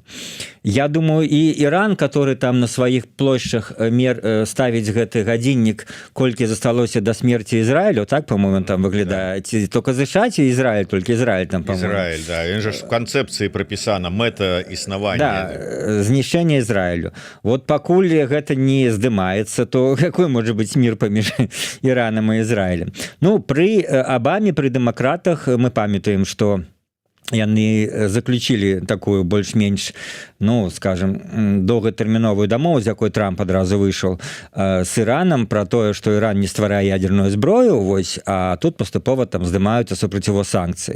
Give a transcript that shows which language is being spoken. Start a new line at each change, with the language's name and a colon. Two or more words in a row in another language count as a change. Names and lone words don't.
Belarusian: Я думаю, і Іран,
Russian: который там
Belarusian: на сваіх плошчах ставіць гэты гадзіннік, колькі засталося
Russian: до смерти
Belarusian: Ізраілю, так, по-моему, там выглядае, ці только США, ці Ізраіль, только Ізраіль там, по-моему. Ізраіль, да,
Ukrainian: він же в концепції
Belarusian: прапісана мэта існавання. Да, знішчэнне Ізраілю.
Russian: Вот пакуль
Belarusian: гэта не здымаецца,
Russian: то какой может быть мир
Belarusian: паміж Іранам і Ізраілем? Ну, пры Абаме, пры дэмакратах мы памятаем, што яны заключили такую больш-менш, ну, скажем, доўгатэрміновую дамову, з якой Трамп адразу выйшаў з Іранам, пра тое, што Іран не стварае ядерную зброю, вось, а тут паступова там здымаюцца супраць яго санкцыі.